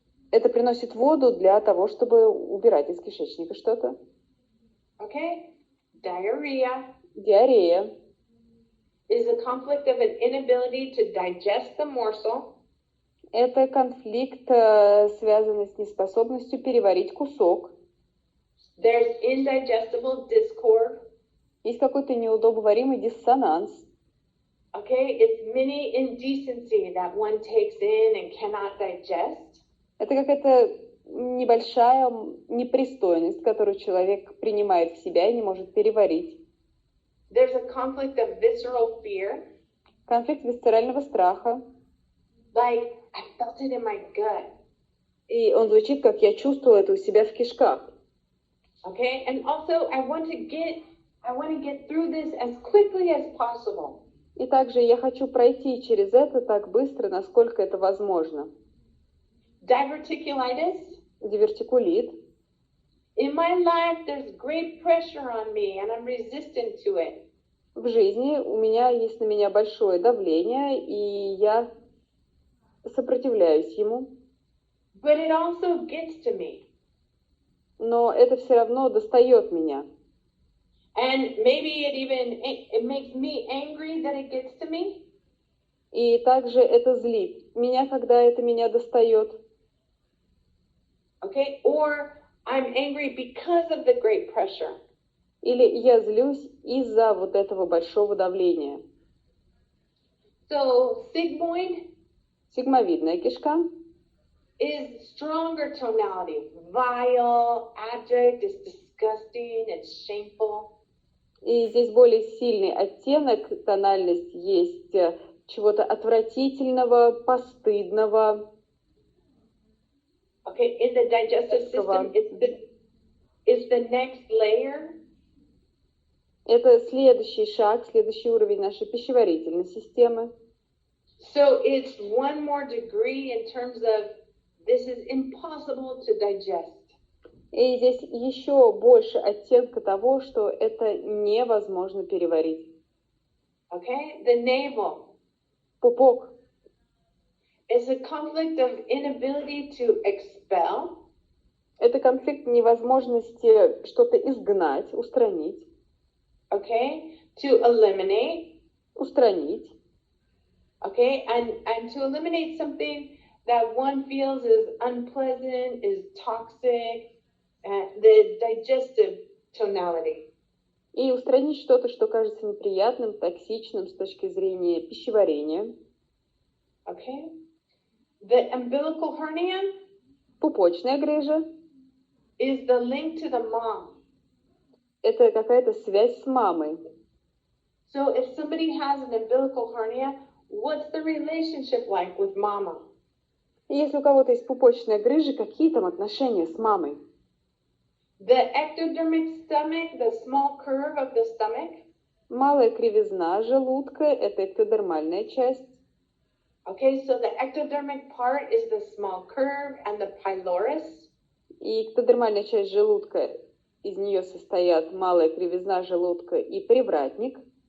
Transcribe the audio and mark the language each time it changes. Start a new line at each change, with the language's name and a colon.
Russian: Это приносит воду для того, чтобы убирать из кишечника что-то.
English: Okay, diarrhea
Russian: Диарея
English: is a conflict of an inability to digest the morsel.
Russian: это конфликт, связанный с неспособностью переварить кусок.
English: There's indigestible discord.
Russian: Есть какой-то неудобоваримый диссонанс.
English: Okay, it's mini indecency that one takes in and cannot digest.
Russian: Это какая-то небольшая непристойность, которую человек принимает в себя и не может переварить.
English: There's a conflict of visceral fear.
Russian: Конфликт висцерального страха.
English: Like, I felt it in my gut.
Russian: И он звучит, как я чувствую это у себя в кишках.
English: Okay, and also I want to get through this as quickly as possible.
Russian: И также я хочу пройти через это так быстро, насколько это возможно.
English: Diverticulitis.
Russian: Дивертикулит.
English: In my life, there's great pressure on me, and I'm resistant to it.
Russian: В жизни у меня есть на меня большое давление, и я сопротивляюсь ему.
English: But it also gets to me.
Russian: Но это все равно достает меня.
English: And maybe it makes me angry that it gets to me.
Russian: И также это злит меня, когда это меня достает.
English: Okay, or I'm angry because of the great pressure.
Russian: Или я злюсь из-за вот этого большого давления.
English: So sigmoid
Russian: Сигмовидная кишка
English: is stronger tonality. Vile, abject, it's disgusting, it's shameful.
Russian: И здесь более сильный оттенок, тональность есть чего-то отвратительного, постыдного.
English: Okay, in the digestive system, it's the next layer.
Russian: Это следующий шаг, следующий уровень нашей пищеварительной системы.
English: So it's one more degree in terms of this is impossible to digest.
Russian: И здесь еще больше оттенка того, что это невозможно переварить.
English: Okay, the navel.
Russian: Пупок.
English: It's a conflict of inability to expel.
Russian: Это конфликт невозможности что-то изгнать, устранить.
English: Okay, to eliminate.
Russian: Устранить.
English: Okay, and to eliminate something that one feels is unpleasant, is toxic, the digestive tonality.
Russian: И устранить что-то, что кажется неприятным, токсичным с точки зрения пищеварения.
English: Okay. The umbilical hernia
Russian: Пупочная грыжа.
English: is the link to the mom.
Russian: Это какая-то связь с мамой.
English: So if somebody has an umbilical hernia, what's the relationship like with mama?
Russian: И если у кого-то есть пупочная грыжа, какие там отношения с мамой?
English: The ectodermic stomach, the small curve of the stomach.
Russian: Малая кривизна желудка – это эктодермальная часть.
English: Okay, so the ectodermic part is the small curve and the pylorus.
Russian: И эктодермальная часть желудка, из нее состоят малая кривизна желудка и привратник.